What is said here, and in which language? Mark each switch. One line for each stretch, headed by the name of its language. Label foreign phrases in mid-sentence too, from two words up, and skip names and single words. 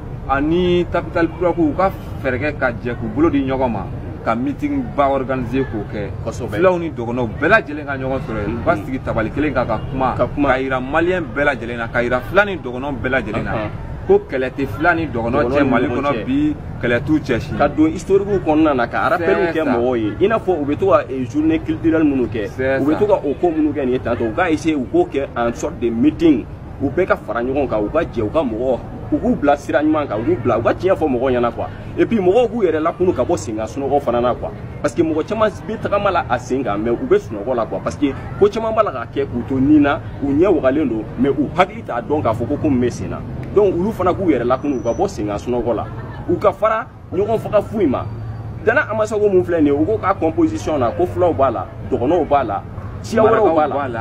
Bambara: ani Tapital Pulaku u ka fɛɛrɛ kɛ ka jɛ k'u bolo di ɲɔgɔn ma ka meeting ba organiser k'o kɛ filaw ni dɔgɔnɔw bɛɛ lajɛlen ka ɲɔgɔn sɔrɔ yen u ka sigi tabali kelen kan ka kuma ka yira maliyɛn bɛɛ lajɛlen na ka yira fila ni dɔgɔnɔw bɛɛ lajɛlen na ko kɛlɛ tɛ fila ni dɔgɔnɔ cɛ Mali kɔnɔ bi kɛlɛ t'u cɛ si ka don historique kɔnɔna na ka rappel kɛ mɔgɔw ye i n'a fɔ u bɛ to ka
French: journée culturelle
Bambara: minnu kɛ u bɛ to ka o ko minnu kɛ nin ye tantôt u k'a essayer u k'o kɛ
French: en sorte de meeting
Bambara: u bɛɛ ka fara ɲɔgɔn kan u ka jɛ u ka mɔgɔw u k'u bila sira ɲuman kan u k'u bila u ka tiɲɛ fɔ mɔgɔw ɲɛna
French: quoi et puis
Bambara: mɔgɔw k'u yɛrɛ lakunu ka bɔ senkan sunɔgɔ fana na
French: quoi parce que
Bambara: mɔgɔ caman bɛ tagama la a sen kan mais u bɛ sunɔgɔ la
French: quoi parce que
Bambara: ko caman b'a la ka kɛ k'u to nin na u ɲɛ wagalen don mais u hakili t'a dɔn k'a fɔ ko min bɛ sen na donc olu fana k'u yɛrɛ lakunu u ka bɔ senkan sunɔgɔ la u ka fara ɲɔgɔn faga foyi ma Dana Amasago mun filɛ nin ye u ko k'a composition na ko fulaw b'a la dɔgɔnɔw b'a la siya wɛrɛw b'a la